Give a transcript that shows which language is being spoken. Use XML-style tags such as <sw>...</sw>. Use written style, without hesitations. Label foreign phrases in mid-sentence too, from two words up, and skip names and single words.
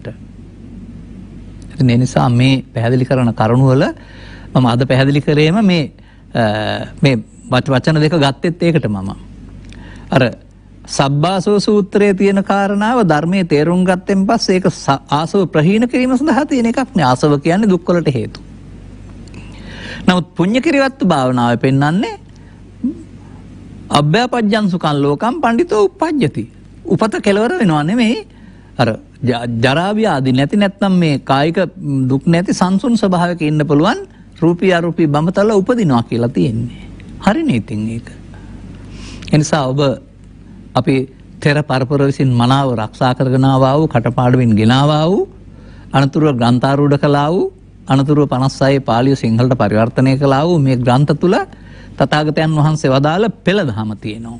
<si>ඉතින් ඒ නිසා මේ පැහැදිලි කරන කරුණ වල මම අද පැහැදිලි කරේම මේ වචන දෙක ගත්තෙත් ඒකට මම. අර සබ්බාසව සූත්‍රයේ තියෙන කාරණාව ධර්මයේ තේරුම් ගත්තෙන් පස්සේ ඒක ආසව ප්‍රහීන කිරීම සඳහා තියෙන එකක් නේ. ආසව කියන්නේ දුක් වලට හේතු. නමුත් පුණ්‍ය කිරියවත්තු භාවනාවේ පෙන්වන්නේ</si> <pi>අභ්‍යපජ්ජං සුඛං ලෝකං පණ්ඩිතෝ උප්පජ්ජති.</pi> <si>උපත කෙලවර වෙනවා නෙමෙයි. අර ජරා ව්‍යාධි නැති නැත්නම් මේ කායික දුක් නැති සංසුන් ස්වභාවයක ඉන්න පුළුවන් රූපී අරූපී බඹතල උපදිනවා කියලා තියෙන්නේ. හරිනේ ඉතින් ඒක. එනිසා ඔබ අපි තෙර පරපුර විසින් මනාව ආරක්ෂා කරගෙන ආවා වූ කටපාඩමින් ගෙනාවා වූ අනතුරුව ග්‍රන්ථාරූඪ කළා වූ අනතුරුව 56 පාලිය සිංහලට පරිවර්තනය කළා වූ මේ ග්‍රන්ථ තුල තථාගතයන් වහන්සේ වදාළ පෙළ දහම තියෙනවා.</si>